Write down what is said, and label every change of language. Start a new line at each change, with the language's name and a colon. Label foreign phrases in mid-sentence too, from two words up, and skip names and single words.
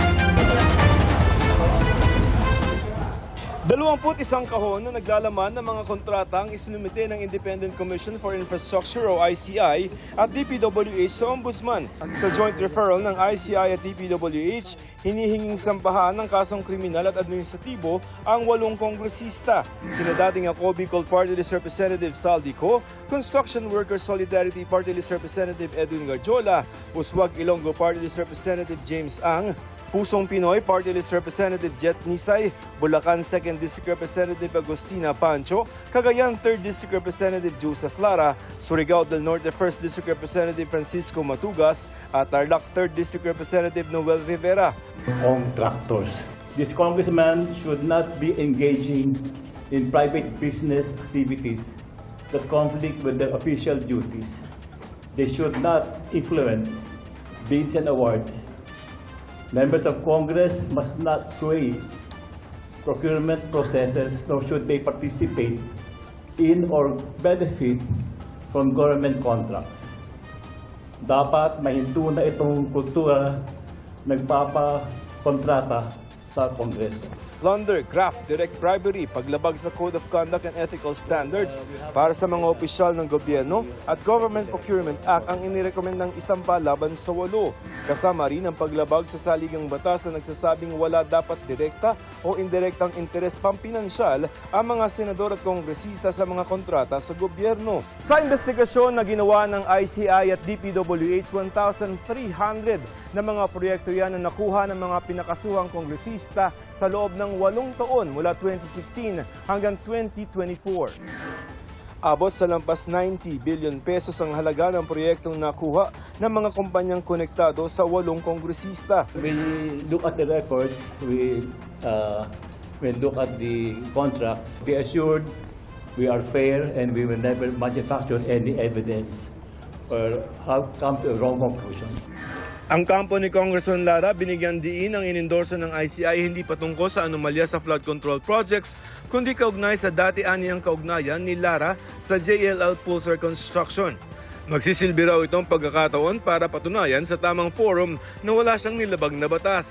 Filipino: 21 kahon na naglalaman ng mga kontratang isinumite ng Independent Commission for Infrastructure o ICI at DPWH sa Ombudsman. Sa joint referral ng ICI at DPWH, hinihinging sampahan ng kasong kriminal at administratibo ang 8 kongresista. Sina dating ako Bicol Party List Representative Saldi Co, Construction Workers Solidarity Party List Representative Edwin Garjola, Uswag Ilonggo Party List Representative James Ang, Pusong Pinoy Party List Representative Jet Nisay, Bulacan 2nd District Representative Agustina Pancho, Cagayan 3rd District Representative Joseph Lara, Surigao del Norte 1st District Representative Francisco Matugas, at Tarlac 3rd District Representative Noel Rivera.
English: Contractors. This congressman should not be engaging in private business activities that conflict with their official duties. They should not influence bids and awards. Members of Congress must not sway procurement processes, nor should they participate in or benefit from government contracts.
Filipino: Dapat mahinto na itong kultura nagpapakontrata sa Kongreso. Plunder, graft,
English: direct bribery,
Filipino: paglabag sa Code of Conduct and Ethical Standards para sa mga opisyal ng gobyerno at Government Procurement Act ang inirekomend ng isampa laban sa 8. Kasama rin ang paglabag sa saligang batas na nagsasabing wala dapat direkta o indirektang interes pampinansyal ang mga senador at kongresista sa mga kontrata sa gobyerno. Sa investigasyon na ginawa ng ICI at DPWH, 1,300 na mga proyekto yan na nakuha ng mga pinakasuhang kongresista sa loob ng 8 taon mula 2016 hanggang 2024. Abot sa lampas 90 billion pesos ang halaga ng proyektong nakuha ng mga kumpanyang konektado sa 8 kongresista.
English: We look at the records, we look at the contracts. Be assured we are fair and we will never manufacture any evidence or have come to a wrong conclusion.
Filipino: Ang kampo ni Congressman Lara, binigyan diin ang inendorso ng ICI hindi patungkol sa anomalya sa
English: flood control projects,
Filipino: kundi kaugnay sa dati-aniyang kaugnayan ni Lara sa JLL Pulsar Construction. Magsisilbi raw itong pagkakataon para patunayan sa tamang forum na wala siyang nilabag na batas.